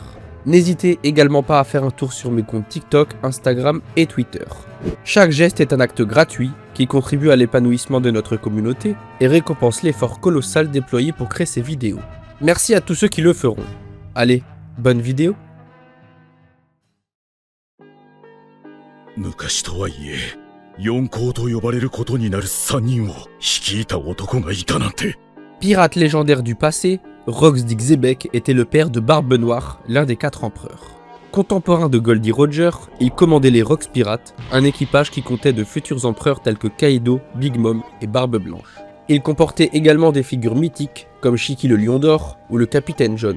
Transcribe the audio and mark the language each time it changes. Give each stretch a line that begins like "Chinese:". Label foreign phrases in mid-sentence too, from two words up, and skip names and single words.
French: N'hésitez également pas à faire un tour sur mes comptes TikTok, Instagram et Twitter. Chaque geste est un acte gratuit qui contribue à l'épanouissement de notre communauté et récompense l'effort colossal déployé pour créer ces vidéos. Merci à tous ceux qui le feront. Allez, bonne vidéo.
Japanese: 昔とはいえ、四皇と呼ばれることになる3人を率いた男がいたなんて。
French: Pirate légendaire du passé, Rox d'Ixébec était le père de Barbe Noire, l'un des 4 empereurs. Contemporain de Goldie Roger, il commandait les Rox Pirates, un équipage qui comptait de futurs empereurs tels que Kaido, Big Mom et Barbe Blanche. Il comportait également des figures mythiques comme Shiki le Lion d'Or ou le Capitaine John.